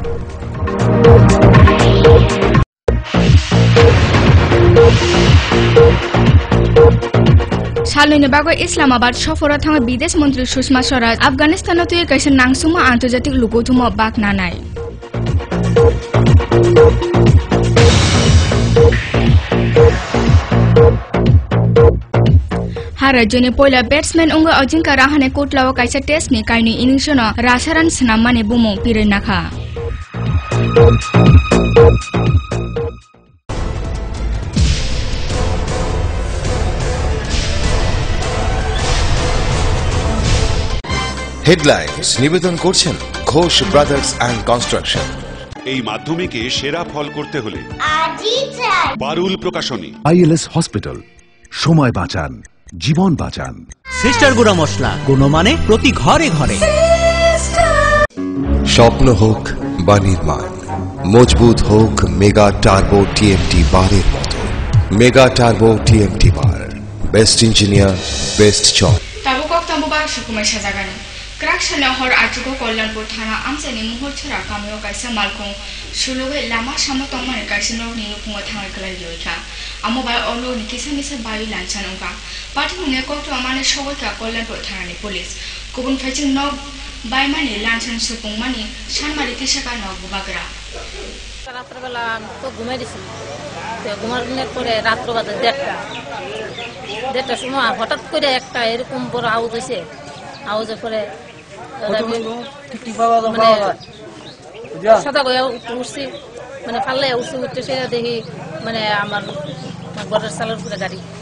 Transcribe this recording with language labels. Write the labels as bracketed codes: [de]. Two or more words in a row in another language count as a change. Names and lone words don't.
[trp] Salini bagai Islamabad sofora thanga bidesh mantri Sushma Swaraj Afghanistan tuye kaisa nangsuma antarjatik lugothuma bak nanai. Harajone poila batsman unga Ajinkya Rahane kotlawa kaisa test ni kaini innings no rasaran snamane bumo pirai nakha. [bn] হেডলাইন্স নিবেদন করছেন ঘোষ ব্রাদার্স অ্যান্ড কনস্ট্রাকশন। এই মাধ্যমিকে সেরা ফল করতে হলে পারুল প্রকাশনী। ILS হসপিটাল, সময় বাঁচান, জীবন বাঁচান। সিস্টার গুঁড়া মশলা, গুণমানে প্রতি ঘরে ঘরে। স্বপ্ন হোক বা নির্মাণ, মজবুত হোক মেগা টার্বো টিএমটি বারের মতো। [en] Mega Turbo TMT bar, best engineer, best choice. [trp] Tabu koktambu ba shukumai sajagani. Kraksane hor ajugo Kollanpur thana amchene muhor chora kameo kaisa malkhung suluge lama samo tongmane kaisa no ni nupungo thangai kalai yoika. Amo ba olo ni kisa misa bayu lansanongka. Party mune koktama mane shogoika Kollanpur thana ni police. Kubun phaiching no bai mane lansan supung mane sanmari tisaka no bubagra. [bn] রাত্রবেলা তো ঘুমাই দিছি, ঘুমানোর পরে রাত্র বাজে 1:30 সময় হঠাৎ করে একটা এরকম বড় আওয়াজ হয়েছে। আওয়াজের পরে সাদা গয়া উঠছি, মানে ফাল্লে উঠছি, উঠতে সেটা দেখি মানে আমার ঘরের চালের উপরে গাড়ি।